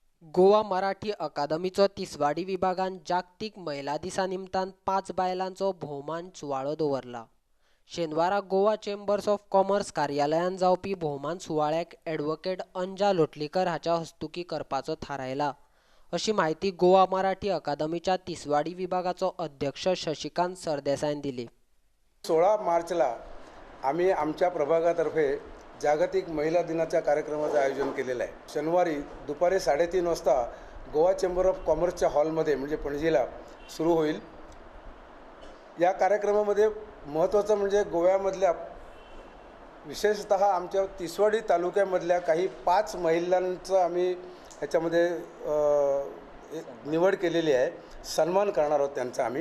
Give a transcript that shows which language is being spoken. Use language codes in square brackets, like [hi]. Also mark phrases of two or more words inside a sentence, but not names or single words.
[kok] गोवा मराठी अकादमीचो तिसवाडी विभागान जागतीक महिला दिसा निमतान 5 बायलांचो भोवमान सुवाळो दवरला। शेनवारा गोवा चेंबर्स ऑफ कॉमर्स कार्यालयान जावपी भोवमान सुवाळ्याक ॲडव्होकेट अंजा लोटलीकर हाच्या हस्तुकी करपाचो थारायला, अशी माहिती गोवा मराठी अकादमीच्या तिसवाडी विभागाचो अध्यक्ष शशिकांत सरदेसाईन दिली। [mr] 16 मार्चला आम्ही आमच्या प्रभागातर्फे जागतिक महिला दिनाच्या कार्यक्रमाचं आयोजन केलेलं आहे। शनिवारी दुपारी 3:30 वाजता गोवा चेंबर ऑफ कॉमर्सच्या हॉलमध्ये म्हणजे पणजीला सुरू होईल। या कार्यक्रमामध्ये महत्त्वाचं म्हणजे गोव्यामधल्या विशेषतः आमच्या तिसवाडी तालुक्यामधल्या काही 5 महिलांचं आम्ही ह्याच्यामध्ये निवड केलेली आहे, सन्मान करणार आहोत त्यांचा आम्ही।